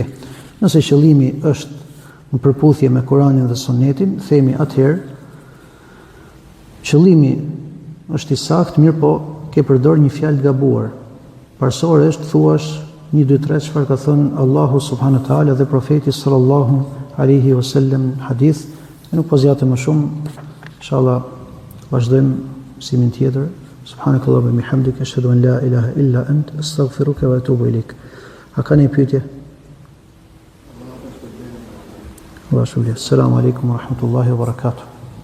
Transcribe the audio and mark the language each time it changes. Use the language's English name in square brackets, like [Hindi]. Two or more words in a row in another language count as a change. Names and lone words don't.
[Albanian] Nëse qëllimi është në përputhje me Kur'anin dhe Sunetin, themi atëherë qëllimi është i saktë, mirë po ke përdor një fjalë të gabuar. Parsore është thuash 1 2 3 çfarë ka thënë Allahu [Arabic] سبحانه وتعالى [Albanian] dhe profeti [Arabic] صلى الله عليه وسلم [Albanian] hadith, Nuk po zgjatëm më shumë, inshallah vazhdojmë mësimin tjetër. [Arabic] سبحانك اللهم وبحمدك أشهد أن لا إله إلا أنت أستغفرك وأتوب إليك. [Albanian] A ka një pyetje? [Arabic] السلام عليكم ورحمة الله وبركاته.